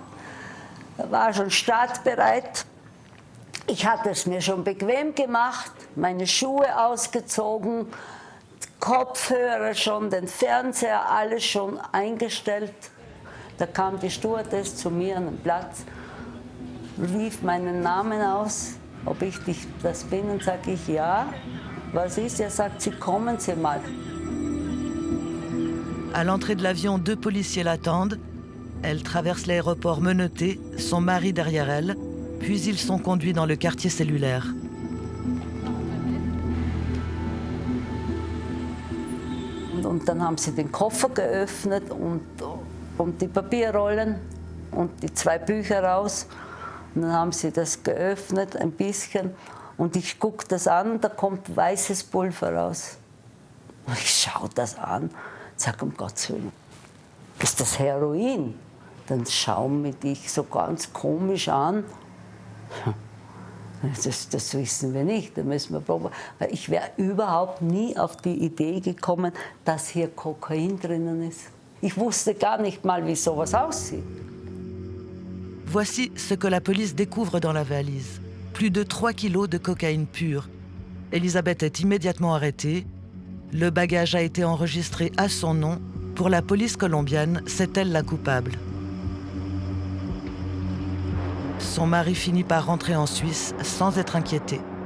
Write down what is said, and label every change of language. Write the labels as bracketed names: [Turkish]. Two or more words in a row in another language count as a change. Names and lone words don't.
[German] Er war schon startbereit. Ich hatte es mir schon bequem gemacht, meine Schuhe ausgezogen, Kopfhörer schon, den Fernseher, alles schon eingestellt. Da kam die Stewardess zu mir an den Platz, rief meinen Namen aus, ob ich das bin, und sage ich ja. Was ist? Er sagt, Sie kommen Sie mal. [French] À l'entrée de l'avion, 2 policiers l'attendent. Elle traverse l'aéroport menottée, son mari derrière elle, puis ils sont conduits dans le quartier cellulaire. [German] Und dann haben sie den Koffer geöffnet und die Papierrollen und die 2 Bücher raus. Und dann haben sie das geöffnet ein bisschen und ich gucke das an, da kommt weißes Pulver raus. Und ich schaue das an. Sag, um Gottes Willen, ist das Heroin? Dann schauen mich dich so ganz komisch an. Das wissen wir nicht, da müssen wir probieren. Weil ich wäre überhaupt nie auf die Idee gekommen, dass hier Kokain drinnen ist. Ich wusste gar nicht mal, wie sowas aussieht. [French] Voici ce que la police découvre dans la valise. Plus de 3 kilos de cocaïne pure. Elisabeth est immédiatement arrêtée. Le bagage a été enregistré à son nom. Pour la police colombienne, c'est elle la coupable. Son mari finit par rentrer en Suisse sans être inquiété.